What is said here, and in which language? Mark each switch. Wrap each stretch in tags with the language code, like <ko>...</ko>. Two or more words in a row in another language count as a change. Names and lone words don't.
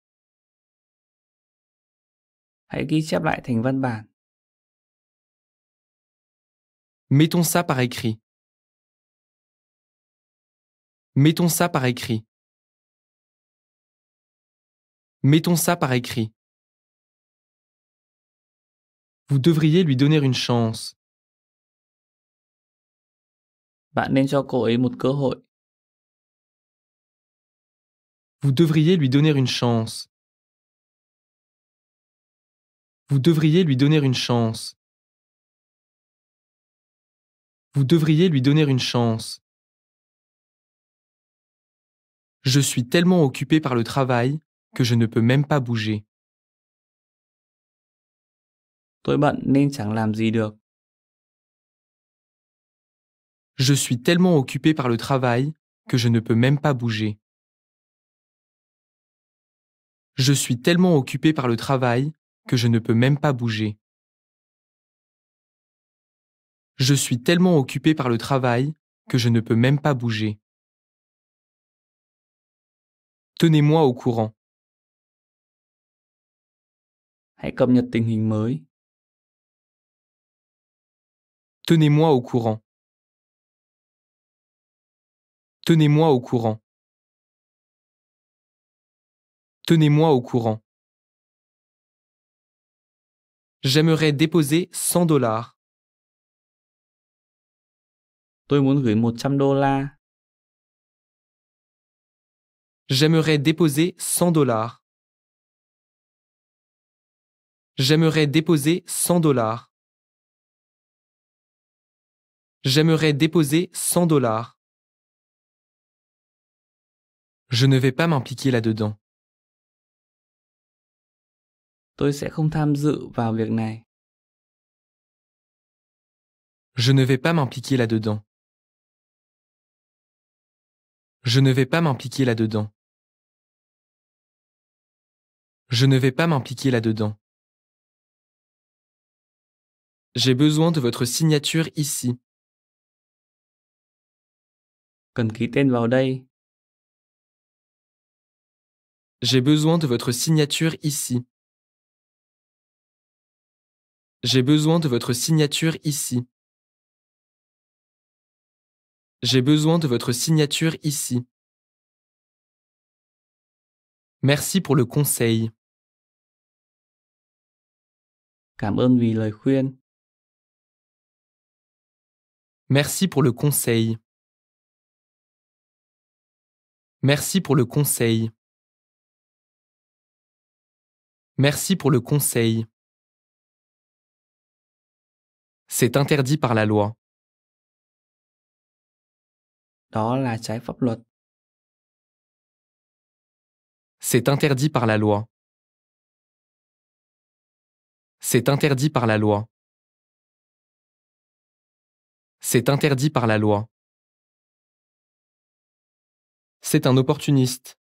<vi>Hãy ghi chép lại thành văn bản.</vi> <fr>Mettons ça par écrit. Mettons ça par écrit. Mettons ça par écrit. Vous devriez lui donner une chance.</fr> <vi>Bạn nên cho cô ấy một cơ hội.</vi> <fr>Vous devriez lui donner une chance. Vous devriez lui donner une chance. Vous devriez lui donner une chance. Je suis tellement occupé par le travail que je ne peux même pas bouger.</fr> <vi>Tôi bận nên chẳng làm gì được.</vi> <fr>Je suis tellement occupé par le travail que je ne peux même pas bouger. Je suis tellement occupé par le travail que je ne peux même pas bouger. Je suis tellement occupé par le travail que je ne peux même pas bouger. Tenez-moi au courant.</fr> <vi>Hãy cập nhật tình hình mới.</vi> <fr>Tenez-moi au courant. Tenez-moi au courant. Tenez-moi au courant. J'aimerais déposer $100.</fr> <vi>Tôi muốn gửi $100.</vi> <fr>J'aimerais déposer $100. J'aimerais déposer $100. J'aimerais déposer $100. Je ne vais pas m'impliquer là-dedans.</fr> <vi>Tôi sẽ không tham dự vào việc này.</vi> <fr>Je ne vais pas m'impliquer là-dedans. Je ne vais pas m'impliquer là-dedans. Je ne vais pas m'impliquer là-dedans. J'ai besoin de votre signature ici.</fr> <vi>Cần ký tên vào đây.</vi> <fr>J'ai besoin de votre signature ici. J'ai besoin de votre signature ici. J'ai besoin de votre signature ici. Merci pour le conseil.</fr> <vi>Cảm ơn vì lời khuyên.</vi> <fr>Merci pour le conseil. Merci pour le conseil. Merci pour le conseil. C'est interdit par la loi.</fr> <vi>Đó là trái pháp luật.</vi> <fr>C'est interdit par la loi. C'est interdit par la loi. C'est interdit par la loi. C'est un opportuniste.</fr>